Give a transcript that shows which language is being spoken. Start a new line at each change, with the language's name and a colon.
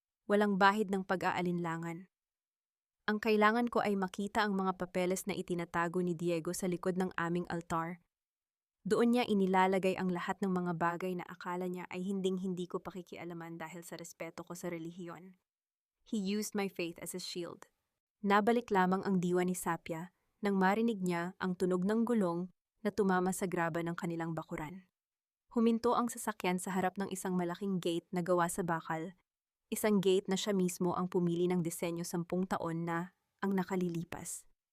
Filipino: Walang bahid ng pag-aalinlangan. Ang kailangan ko ay makita ang mga papeles na itinatago ni Diego sa likod ng aming altar. Doon niya inilalagay ang lahat ng mga bagay na akala niya ay hinding-hindi ko pakikialaman dahil sa respeto ko sa relihiyon.
English: He used my faith as a shield.
Filipino: Nabalik lamang ang diwa ni Sapia nang marinig niya ang tunog ng gulong na tumama sa graba ng kanilang bakuran. Huminto ang sasakyan sa harap ng isang malaking gate na gawa sa bakal, isang gate na siya mismo ang pumili ng disenyo 10 taon na ang nakalilipas.